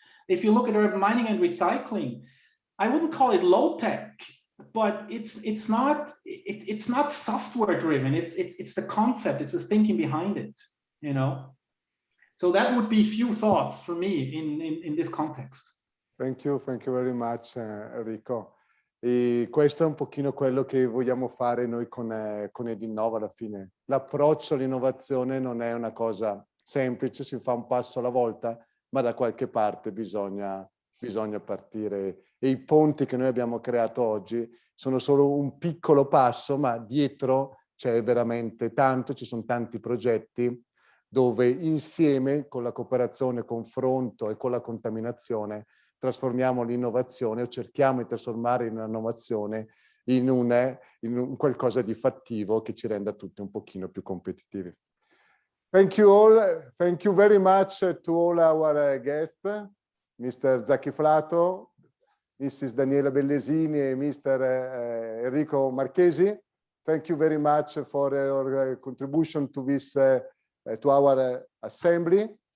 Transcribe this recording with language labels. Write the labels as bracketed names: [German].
[English] If you look at urban mining and recycling, I wouldn't call it low tech, but it's not software driven. It's the concept. It's the thinking behind it. You know. So that would be few thoughts for me in this context. Thank you very much, Enrico. [Italian] E questo è un pochino quello che vogliamo fare noi con Edinnova alla fine. L'approccio all'innovazione non è una cosa semplice, si fa un passo alla volta, ma da qualche parte bisogna partire. E i ponti che noi abbiamo creato oggi sono solo un piccolo passo, ma dietro c'è veramente tanto, ci sono tanti progetti dove insieme, con la cooperazione, confronto e con la contaminazione, trasformiamo l'innovazione o cerchiamo di trasformare l'innovazione in un qualcosa di fattivo che ci renda tutti un pochino più competitivi. [English] Thank you all. Thank you very much to all our guests, Mr. Zaki Flato, Mrs. Daniela Bellesini e Mr. Enrico Marchesi. Thank you very much for your contribution to this to our assembly.